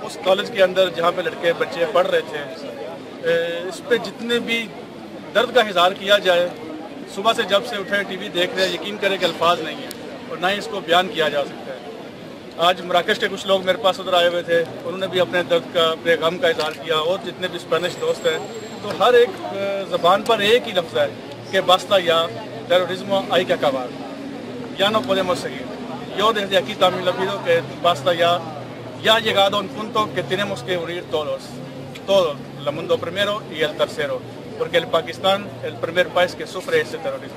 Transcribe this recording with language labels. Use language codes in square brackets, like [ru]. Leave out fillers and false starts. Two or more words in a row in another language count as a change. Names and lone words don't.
[ur] اس کالج کے اندر جہاں پے لڑکے بچے پڑھ رہے تھے، اس پر جتنے بھی درد کا اظہار کیا جائے، صبح سے جب سے اٹھے ٹی وی دیکھ رہے ہیں، یقین کریں کہ الفاظ نہیں ہے اور نہ ہی اس کو بیان کیا جا سکتا ہے. آج مراکش کے کچھ لوگ میرے پاس ادھر آئے ہوئے تھے، انہوں نے بھی اپنے درد کا، اپنے غم کا اظہار کیا، اور جتنے بھی اسپینش دوست ہیں، تو ہر ایک زبان پر ایک ہی لفظ ہے کہ [es] basta ya, terrorismo hay que acabar, ya no podemos seguir. Yo desde aquí también le pido que basta ya, ya ha llegado un punto que tenemos que unir todos, el mundo primero y el tercero, porque el Pakistán es el primer país que sufre ese terrorismo.